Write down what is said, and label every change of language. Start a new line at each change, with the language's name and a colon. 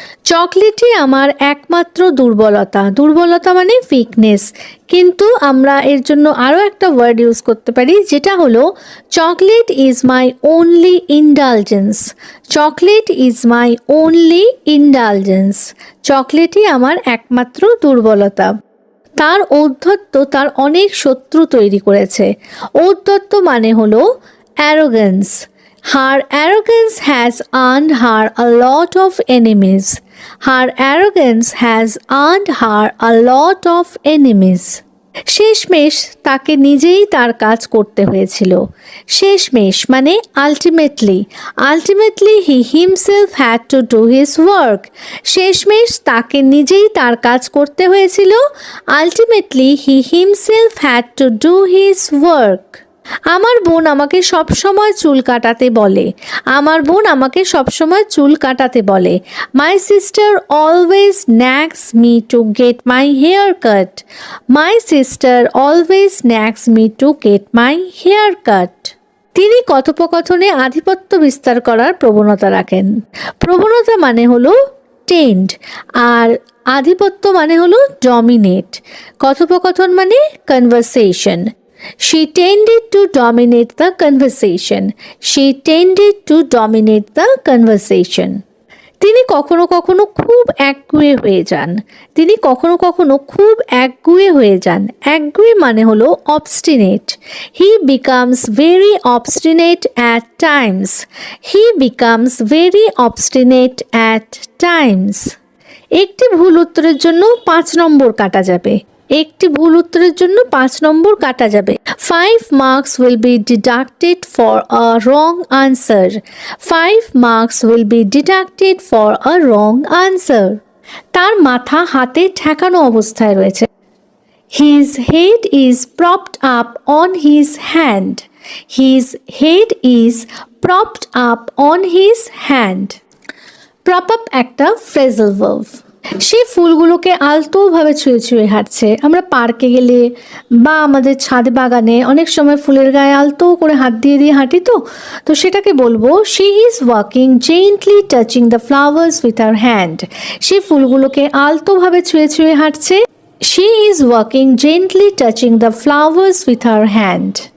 Bangla: চকলেটই আমার একমাত্র দুর্বলতা, দুর্বলতা মানে উইকনেস, কিন্তু আমরা এর জন্য আরও একটা ওয়ার্ড ইউজ করতে পারি যেটা হলো
English: chocolate is my only indulgence,
Bangla: chocolate is my only indulgence. চকলেটই আমার একমাত্র দুর্বলতা। তার ঔদ্ধত্য তার অনেক শত্রু তৈরি করেছে। ঔদ্ধত্য মানে হলো arrogance.
English: Her arrogance has earned her a lot of enemies. Her arrogance has earned her a lot of enemies.
Bangla: শেষমেশ তাকে নিজেই তার কাজ করতে হয়েছিল। শেষমেশ মানে
English: Ultimately, ultimately he himself had to do his work.
Bangla: শেষমেশ তাকে নিজেই তার কাজ করতে হয়েছিল।
English: Ultimately he himself had to do his work.
Bangla: আমার বোন আমাকে সবসময় চুল কাটাতে বলে, আমার বোন আমাকে সবসময় চুল কাটাতে বলে।
English: My sister always nags me to get my hair cut, my sister always nags me to get my hair cut.
Bangla: তিনি কথোপকথনে আধিপত্য বিস্তার করার প্রবণতা রাখেন। প্রবণতা মানে হলো টেন্ড, আর আধিপত্য মানে হলো ডমিনেট। কথোপকথন মানে conversation.
English: She tended to dominate the conversation. She tended to dominate the conversation.
Bangla: তিনি কখনো কখনো খুব একগুঁয়ে হয়ে যান, তিনি কখনো কখনো খুব একগুঁয়ে হয়ে যান। একগুঁয়ে মানে হলো obstinate.
English: He becomes very obstinate at times. He becomes very obstinate at times.
Bangla: একটি ভুল উত্তরের জন্য 5 নম্বর কাটা যাবে, একটি ভুল উত্তরের জন্য 5 নম্বর কাটা যাবে।
English: 5 marks will be deducted for a wrong answer. 5 marks will be deducted for a wrong answer.
Bangla: তার মাথা হাতে ঠেকানো অবস্থায় রয়েছে।
English: His head is propped up on his hand. His head is propped up on his hand. Prop up একটা phrasal verb.
Bangla: সে ফুলগুলোকে আলতোভাবে ছুঁয়ে ছুঁয়ে হাঁটছে। আমরা পার্কে গেলে বা আমাদের ছাদ বাগানে অনেক সময় ফুলের গায়ে আলতো করে হাত দিয়ে দিয়ে হাঁটি, তো সেটাকে বলবো
English: She is walking gently touching the flowers with her hand.
Bangla: সে ফুলগুলোকে আলতোভাবে ছুঁয়ে ছুঁয়ে হাঁটছে।
English: She is walking gently touching the flowers with her hand.